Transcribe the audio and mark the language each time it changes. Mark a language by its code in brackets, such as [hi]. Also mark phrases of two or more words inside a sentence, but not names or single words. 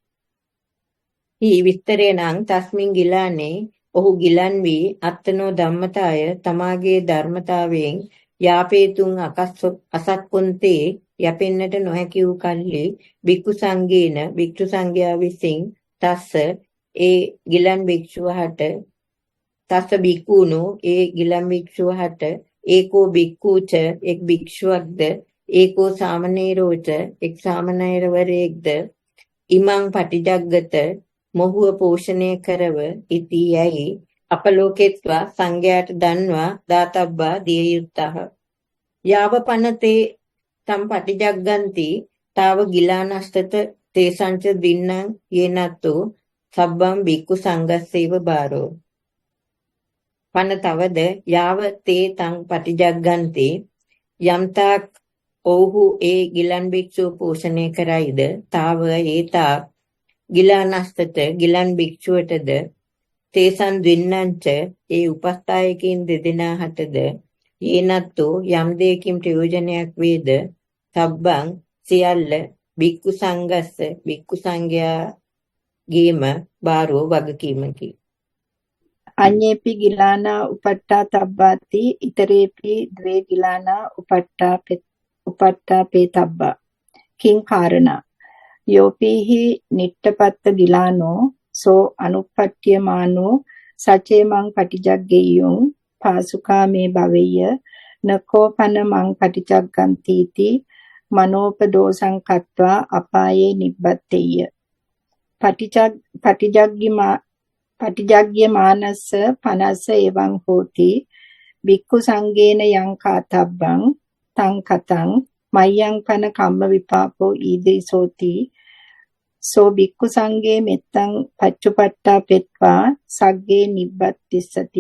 [si] හි විස්තරේ නම් [pi] තස්මින් ගිලානේ [si] ඔහු ගිලන් වී [pi] අත්තනෝ ධම්මතාය [si] තමාගේ ධර්මතාවයෙන් යාපේතුන් අසක්කොන්තේ යපෙන්නට නොහැකි වූ කල්හි [pi] බික්ඛු සංඝේන [si] භික්ෂු සංඝයා විසින් තස්ස ඒ ගිලන් භික්ෂුවහට [pi] තස්ස බික්ඛූනෝ [si] ඒ ගිලන් භික්ෂුවහට [pi] ඒකෝ බික්ඛූච [si] එක් භික්ෂුවක්ද [pi] ඒකෝ සාමනේරෝච [si] එක් සාමනේරවරයෙක්ද [pi] ඉමං පටිජග්ගත [si] මොහුව පෝෂණය කරව ඉති යයි අපලෝකෙත්වා සංඝයාට දන්වා දාතබ්බා දිය යුත්තහ. [pi] යාව පනතේ තම් පටිජග්ගන්ති තාව ගිලානස්තත තේසංච දින්නං යේනත්තෝ සබ්බම් බික්ඛු සංඝස්සේව බාරෝ. [si] පන තවද [pi] යාව තේ තං පටිජග්ගන්ති [si] යම්තාක් ඔව්හු ඒ ගිලන් භික්ෂුව පෝෂණය කරයිද [pi] තාව ඒතා ගිලානස්තත [si] ගිලන් භික්ෂුවටද [pi] තේසන් දින්නංච [si] ඒ උපස්ථායකින් දෙදෙනා හටද යේනත්තෝ යම් දෙයකින් ප්‍රයෝජනයක් වේද සබ්බං සියල්ල [pi] බික්ඛු සංඝස්ස [si] බික්ඛු සංඝයාගේම බාරෝ වගකීමකි. [pi] අඤ්ඤේපි ගිලානා උපට්ඨා තබ්බාති ඉතරේපි ද්වේ ගිලානා උපට්ඨා පේතබ්බා. කිං කාරණා යෝපීහි නිට්ඨපත්ත ගිලානෝ සෝ අනුප්පට්ඨ්‍යමානෝ සචේ මං පටිජග්ගේයුං පාසුකා මේ භවෙය්‍ය නකෝපන මං පටිජග්ගන්තිති මනෝපදෝසං කତ୍වා අපායේ නිබ්බත්තේය. පටිජග්ග්‍ය මානස්ස පනස්ස එවං හෝති බික්ඛු සංඝේන යං කාතබ්බං තං කතං මයං පන කම්ම විපාකෝ ඊදේසෝති සෝ බික්ඛු සංඝේ මෙත්තං පච්චුපට්ඨා පෙත්වා සග්ගේ නිබ්බත්තිස්සති.